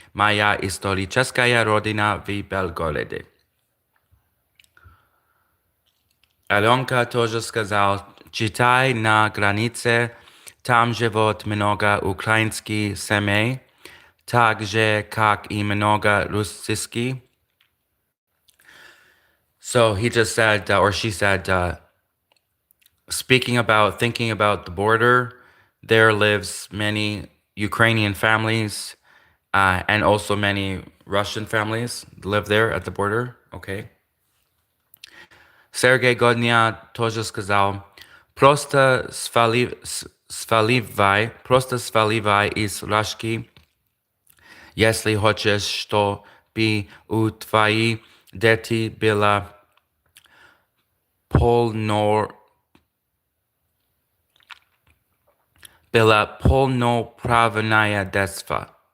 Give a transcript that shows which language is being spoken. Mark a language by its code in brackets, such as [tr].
[ru] Моя историческая родина в Белгороде. Alyonka тоже сказал, читай на границе, там живет много украинских семей, так же, как и много русских. [en] So he just said, or she said, Speaking about thinking about the border, there lives many Ukrainian families and also many Russian families live there at the border. Okay. [ru] Sergei Godnya тоже сказал, просто сваливай из Рашки, если хочешь, чтобы у твоих детей полно, было полноправное детство.